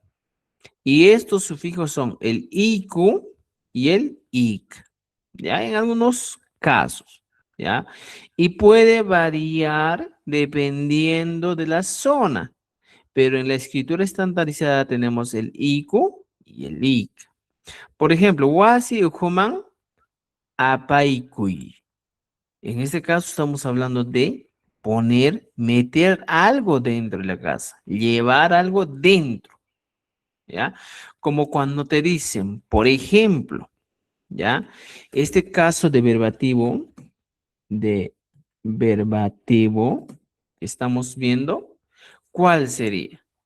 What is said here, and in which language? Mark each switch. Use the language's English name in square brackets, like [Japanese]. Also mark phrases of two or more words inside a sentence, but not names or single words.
[Spanish] Y estos sufijos son el IQ y el IC, ¿ya? En algunos casos, ¿ya? Y puede variar dependiendo de la zona, pero en la escritura estandarizada tenemos el IQ y el IC, Por ejemplo, [Quechua] wasi ukuman apaikuy. [Spanish] En este caso estamos hablando de poner, meter algo dentro de la casa, llevar algo dentro, ¿ya? Como cuando te dicen, por ejemplo, ¿ya? Este caso de verbativo, que estamos viendo, ¿cuál sería?